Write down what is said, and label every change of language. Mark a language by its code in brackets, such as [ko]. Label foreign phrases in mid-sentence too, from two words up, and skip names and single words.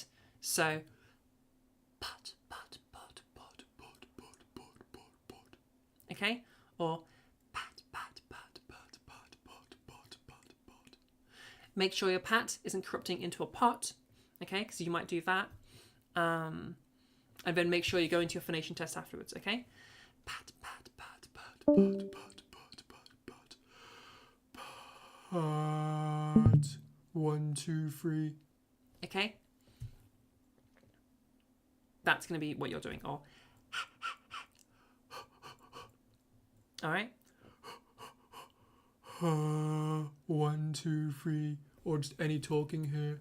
[en] So, pot, pot, pot, pot, pot, pot, pot, pot, pot. Okay? Or pat, pat, pat, pat, pat, pot, pot, pot, pot. Make sure your pat isn't corrupting into a pot, okay? Because you might do that. And then make sure you go into your phonation test afterwards, okay? Pat, pat, pat, pat, pat, pat. Pat. 1, 2, 3. Okay? That's going to be what you're doing. Or alright? 1, 2, 3. Or just any talking here.